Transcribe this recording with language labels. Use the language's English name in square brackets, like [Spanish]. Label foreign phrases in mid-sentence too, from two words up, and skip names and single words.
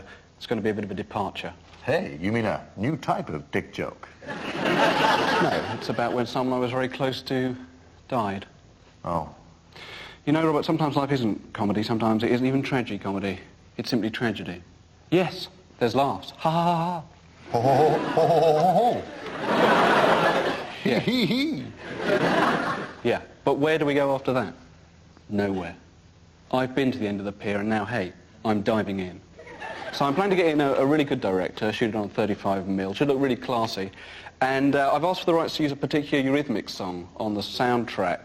[English] It's going to be a bit of a departure. Hey, you mean a new type of dick joke? No, it's about when someone I was very close to died. Oh. You know, Robert, sometimes life isn't comedy, sometimes it isn't even tragedy-comedy. It's simply tragedy. Yes, there's laughs. Ha ha ha ha. Ho ho ho ho ho ho. Yeah. Hee hee. Yeah, but where do we go after that? Nowhere. I've been to the end of the pier and now, hey, I'm diving in. So I'm planning to get in a really good director, shoot it on 35mm, should look really classy. And I've asked for the rights to use a particular Eurythmics song on the soundtrack.